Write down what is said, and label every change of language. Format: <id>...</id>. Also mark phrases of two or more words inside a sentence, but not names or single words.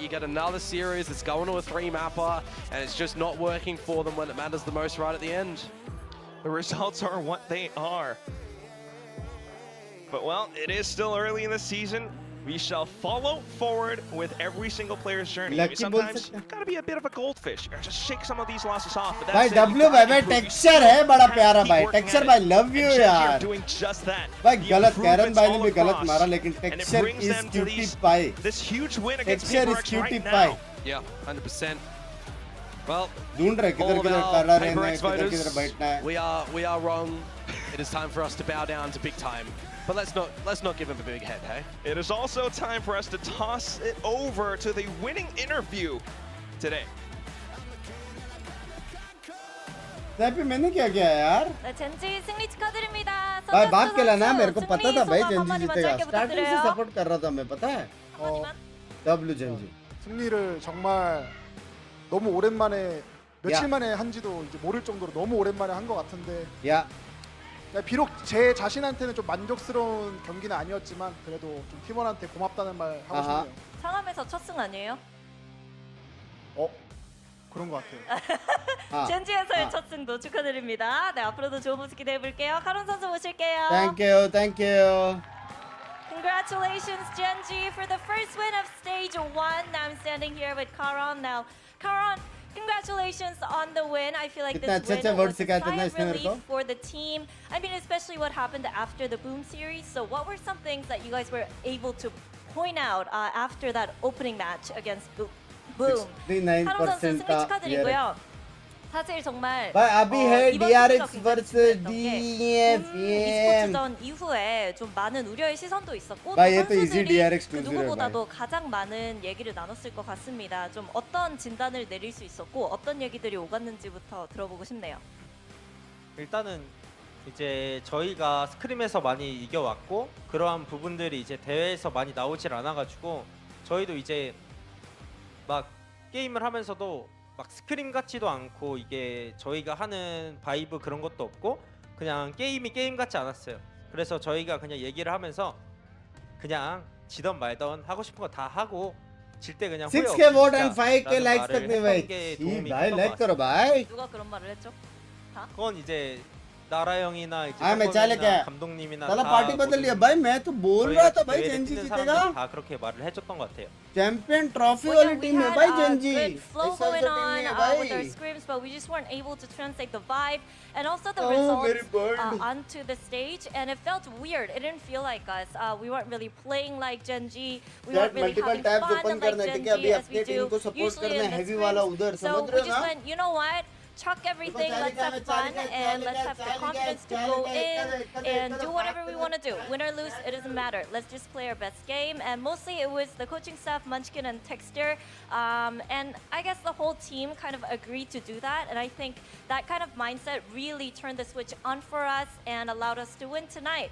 <en>You got another series that's going to a 3-mapper, and it's just not working for them when it matters the most right at the end. The results are what they are. But well, it is still early in the season. We shall follow forward with every single player's journey. Maybe sometimes you've got to be a bit of a goldfish, or just shake some of these losses off. But</en> <hi>भाई W भाई texture है बड़ा प्यारा भाई texture भाई</hi> <en>love you</en> <hi>यार</hi> <en>doing just that.</en> <hi>भाई गलत कैरन भाई ने भी गलत मारा लेकिन</hi> <en>texture is cutie pie This huge win against texture is PRX cutie right pie now. Yeah, 100%. Well,</en> <hi>ढूंढ रहे किधर किधर खड़ा रहना है किधर किधर बैठना है</hi> <en>we are wrong. It is time for us to bow down to big time. But let's not give him a big head, hey? It is also time for us to toss it over to the winning interview today.</en> <hi>हैप्पी मैंने क्या किया यार</hi> <ko>젠지 승리 축하드립니다.</ko> <hi>भाई बात के लाना मेरे को पता था भाई जेंजी जीतेगा स्टार्टिंग से सपोर्ट कर रहा था मैं पता है W जेंजी</hi> <ko>승리를 정말 너무 오랜만에 며칠 만에 한지도 이제 모를 정도로 너무 오랜만에 한 것 같은데 야 비록 제 자신한테는 좀 만족스러운 경기는 아니었지만 그래도 좀 팀원한테 고맙다는 말 하고 싶네요. 상암에서 첫 승 아니에요? 그런 것 같아요. 젠지에서의 첫 승도 축하드립니다. 네, 앞으로도 좋은 모습 기대해 볼게요. 카론 선수 모실게요.</ko> <en>Thank you. Congratulations, GENG, for the first win of stage 1. Now I'm standing here with Karon. Now, Karon, congratulations on the win. I feel like this win was a sign of relief for the team. I mean, especially what happened after the Boom series. So what were some things that you guys were able to point out after that opening match against Boom? boom. 69%</en> <ko>카론 선수 승리</ko> <hi>का</hi> <ko>축하드리고요. 사실 정말</ko> <hi>भाई अभी है</hi> <ko>이번 DRX 승리가 굉장히 vs 중요했던 게 DFM e스포츠전 이후에 좀 많은 우려의 시선도 있었고 또</ko> <hi>भाई ये तो easy</hi> <ko>선수들이 DRX 그 2-0</ko> <hi>है भाई</hi> <ko>누구보다도 가장 많은 얘기를 나눴을 것 같습니다. 좀 어떤 진단을 내릴 수 있었고 어떤 얘기들이 오갔는지부터 들어보고 싶네요. 일단은 이제 저희가 스크림에서 많이 이겨왔고 그러한 부분들이 이제 대회에서 많이 나오질 않아가지고 저희도 이제 막 게임을 하면서도 막 스크림 같지도 않고 이게 저희가 하는 바이브 그런 것도 없고 그냥 게임이 게임 같지 않았어요. 그래서 저희가 그냥 얘기를 하면서 그냥 지던 말던 하고 싶은 거 다 하고 질 때 그냥 후회</ko> <en>6K vote and</en> <ko>없이</ko> <en>5K</en> <ko>진짜라는</ko> <en>likes</en> <ko>말을</ko> <hi>तक नहीं</hi> <ko>했던</ko> <hi>भाई</hi> <ko>게</ko> <hi>जी</hi> <ko>도움이</ko> <hi>भाई</hi> <ko>컸던 것</ko> <hi>लाइक करो</hi> <ko>같습니다.</ko> <hi>भाई</hi> <ko>누가 그런 말을 했죠? 그건 이제 나라 형이나 이제 아,</ko> <hi>मैं चले क्या</hi> <ko>감독님이나</ko> <hi>साला</hi> <ko>다</ko> <hi>पार्टी बदल लिया भाई मैं तो बोल रहा था भाई</hi> <ko>대회를</ko> <hi>जेनजी</hi> <ko>뛰는</ko> <hi>जीतेगा</hi> <ko>사람들 다 그렇게 말을 해줬던 것 같아요.</ko> <en>champion trophy Well,</en> <hi>वाली</hi> <en>yeah, we</en> <hi>टीम है</hi> <en>had</en> <hi>भाई</hi> <en>a</en> <hi>जेनजी</hi> <en>good flow</en> <hi>ऐसा</hi> <en>going</en> <hi>ऐसा टीम</hi> <en>on</en> <hi>नहीं है</hi> <en>with our</en> <hi>भाई</hi> <en>scrims, but we just weren't able to translate the vibe and also the</en> <hi>Oh, मेरी</hi> <en>results bird. onto the stage. And it felt weird. It didn't feel like us. We weren't really playing like Gen G. We Chat weren't really multiple having tabs fun open like</en> <hi>करना है,</hi> <en>Gen</en> <hi>ठीक है?</hi> <en>G</en> <hi>अभी</hi> <en>as we</en> <hi>अपने टीम</hi> <en>do</en> <hi>को</hi> <en>support usually</en> <hi>करना</hi> <en>in</en> <hi>है,</hi> <en>the heavy</en> <hi>वाला</hi> <en>scrims.</en> <hi>उधर,</hi> <en>So</en> <hi>समझ</hi> <en>we</en> <hi>रहे हो</hi> <en>just</en> <hi>ना?</hi> <en>went, you know what? Chuck everything,</en> <hi>चाली</hi> <en>let's</en> <hi>का,</hi> <en>have fun,</en> <hi>चाली का,</hi> <en>and</en> <hi>चाली</hi> <en>let's</en> <hi>का,</hi> <en>have the</en> <hi>चाली का,</hi> <en>confidence to</en> <hi>चाली</hi> <en>go</en> <hi>का,</hi> <en>in</en> <hi>कदर,</hi> <en>and</en> <hi>कदर,</hi> <en>do whatever we</en> <hi>कदर.</hi> <en>want to do. Win or lose, it doesn't matter. Let's just play our best game. And mostly it was the coaching staff, Munchkin and Texter. And I guess the whole team kind of agreed to do that. And I think that kind of mindset really turned the switch on for us and allowed us to win tonight.</en>